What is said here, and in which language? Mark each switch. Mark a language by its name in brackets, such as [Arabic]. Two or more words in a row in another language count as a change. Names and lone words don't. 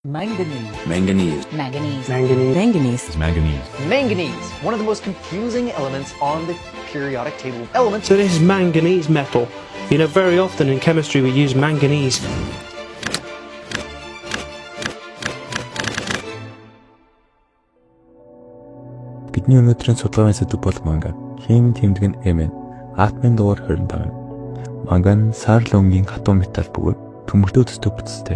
[English] Manganese. Manganese. Manganese. Manganese. Manganese. Manganese. Manganese, one of the most confusing elements on the periodic table of elements. So this is manganese metal. You know, very often in chemistry we use manganese. [Mongolian] Бидний өнөөдрийн судалгааны сэдв бол манган. Химийн тэмдэг нь Mn. Атомын дугаар 25. Манган саарл өнгийн хатуу металл бөгөөд төмөртэй төстэй бүтцтэй.